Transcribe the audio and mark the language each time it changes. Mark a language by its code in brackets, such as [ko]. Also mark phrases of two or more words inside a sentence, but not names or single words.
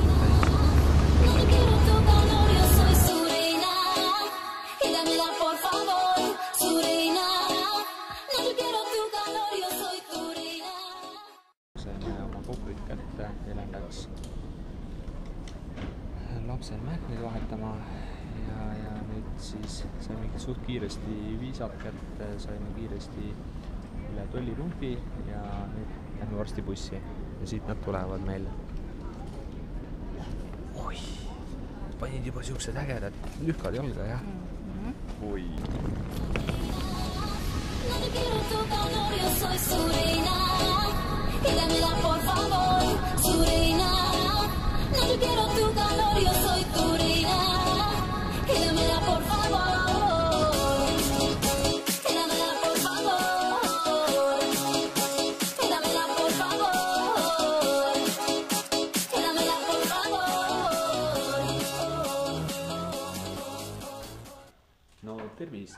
[et] Kohvrid kätte, Helen läks lapsel mähkmeid vahetama ja nüüd siis saime suht kiiresti viisad kätte, saime kiiresti üle tollipunkti ja nüüd lähme varsti bussi ja siit nad tulevad meil. Oi, panid juba siuksed ägedad lühkad jalga, jah? Oi. [es] Por favor, su reina. No te quiero tu calor, yo soy tu reina. Quédamela, por favor. Quédamela, por favor. Quédamela, por favor. Quédamela, por favor. [et] No tervist.